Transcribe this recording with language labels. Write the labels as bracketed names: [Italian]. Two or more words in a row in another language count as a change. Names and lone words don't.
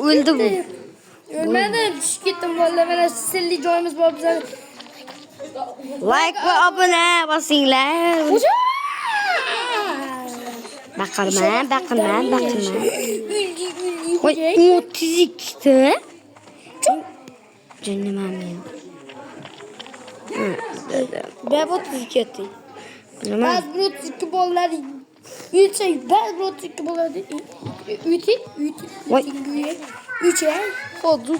[Uzbek] O'lmadim, tushib ketdim bolalar. Mana sirli joyimiz bor bizlar. Like va obuna bosinglar. Baqirma. Voy 32 ta. [Turkish] Canım ya. Ben 32 ettim. [Uzbek] Nima? [Turkish] Ben 32 bolalar. Ben 32 bolalar. Üç ay. Oldu.